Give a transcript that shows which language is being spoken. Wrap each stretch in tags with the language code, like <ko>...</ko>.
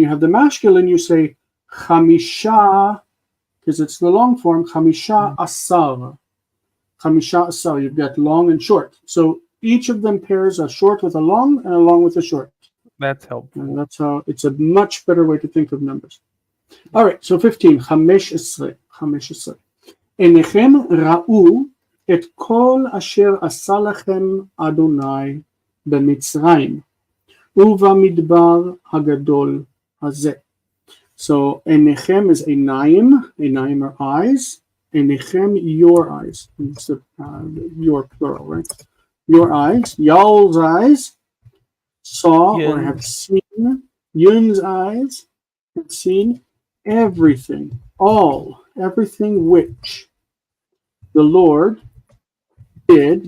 <en>when you have the masculine, you say chamisha, because it's the long form, chamisha asar. Chamisha asar, you've got long and short. So each of them pairs a short with a long and a long with a short. That's And helpful. that's how it's a much better way to think of numbers. All right, so 15,</en> <he>חמש עשרה. עיניכם ראו את כל אשר עשה לכם אדוני במצרים ובמדבר הגדול הזה.</he> <en>So עיניכם is עיניים are eyes, עיניכם your eyes. It's your plural, right? Your eyes, y'all's eyes saw or have seen, Yun's eyes have seen everything which the Lord did.</en>